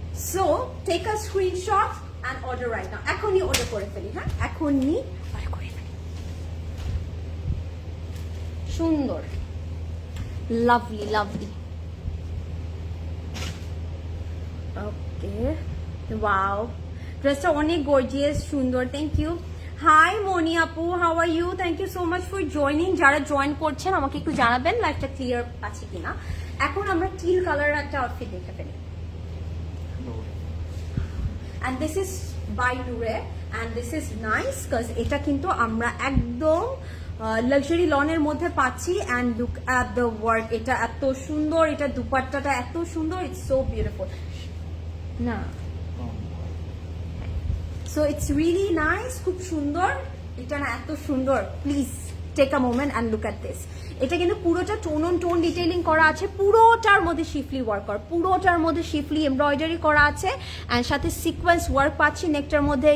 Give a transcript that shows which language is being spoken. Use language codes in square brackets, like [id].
[en] So take a screenshot and order right now. [bn] এখনই order করে ফেলি, হ্যাঁ এখনই অর্ডার করে ফেলি। সুন্দর, লাভলি লাভলি। ওকে, ওয়াও, ড্রেসটা অনেক গর্জিয়াস, সুন্দর। [en] Thank you. Hi Moni আপু, how are you? Thank you so much for joining. [bn] যারা জয়েন করছেন আমাকে একটু জানাবেন লাইভটা ক্লিয়ার আছে কিনা। এখন আমরা টিল কালারের একটা আউটফিট দেখে ফেলি। [en] And this is by Nure, and this is nice because [bn] এটা কিন্তু আমরা একদম লাক্সারি লনের মধ্যে পাচ্ছি। [en] and look at the work, [bn] এটা এত সুন্দর, এটা দুপাট্টাটা এত সুন্দর, [en] it's so beautiful [bn] না। সো ইটস রিয়েলি নাইস, খুব সুন্দর এটা না, এত সুন্দর। [en] Please take a moment and look at this. [bn] এটা কিন্তু পুরোটা টোন অন টোন ডিটেইলিং করা আছে, পুরোটার মধ্যে শিফলি ওয়ার্ক করা, পুরোটার মধ্যে শিফলি এমব্রয়ডারি করা আছে অ্যান্ড সাথে সিকোয়েন্স ওয়ার্ক পাচ্ছি নেকটার মধ্যে।